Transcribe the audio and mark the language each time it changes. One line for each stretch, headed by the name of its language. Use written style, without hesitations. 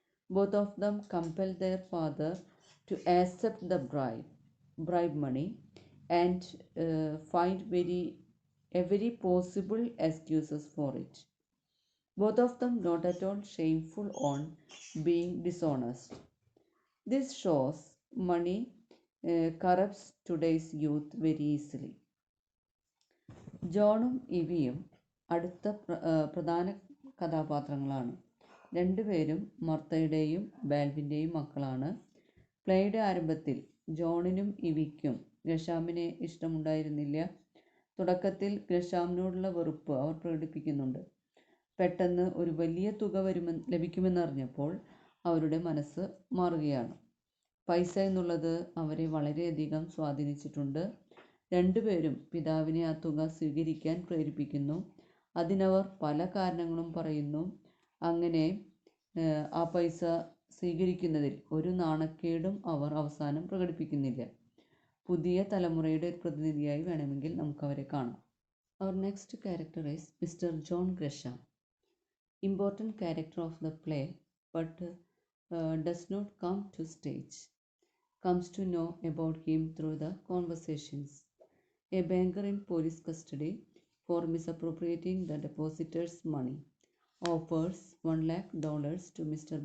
English: Both of them compel their father to accept the bribe money and find every possible excuses for it. Both of them not at all shameful on being dishonest. This shows money corrupts today's youth very easily.
Malayalam: ജോണും ഇവിയും അടുത്ത പ്രധാന കഥാപാത്രങ്ങളാണ്. രണ്ടുപേരും മർത്തയുടെയും ബാൽവിൻ്റെയും മക്കളാണ്. പ്ലേയുടെ ആരംഭത്തിൽ ജോണിനും ഇവിക്കും ഗ്രഷാമിനെ ഇഷ്ടമുണ്ടായിരുന്നില്ല. തുടക്കത്തിൽ ഗ്രഷാമിനോടുള്ള വെറുപ്പ് അവർ പ്രകടിപ്പിക്കുന്നുണ്ട്. പെട്ടെന്ന് ഒരു വലിയ തുക ലഭിക്കുമെന്നറിഞ്ഞപ്പോൾ അവരുടെ മനസ്സ് മാറുകയാണ്. പൈസ എന്നുള്ളത് അവരെ വളരെയധികം സ്വാധീനിച്ചിട്ടുണ്ട്. രണ്ടുപേരും പിതാവിനെ ആ തുക സ്വീകരിക്കാൻ പ്രേരിപ്പിക്കുന്നു. അതിനവർ പല കാരണങ്ങളും പറയുന്നു. അങ്ങനെ ആ പൈസ സ്വീകരിക്കുന്നതിൽ ഒരു നാണക്കേടും അവർ അവസാനം പ്രകടിപ്പിക്കുന്നില്ല. പുതിയ തലമുറയുടെ ഒരു പ്രതിനിധിയായി വേണമെങ്കിൽ നമുക്കവരെ കാണാം.
English: Our next character is Mr. John Gresham. Important character of the play, but does not come to stage. Comes to know about him through the conversations. A banker in police custody for misappropriating the depositor's money offers $1,00,000 to Mr.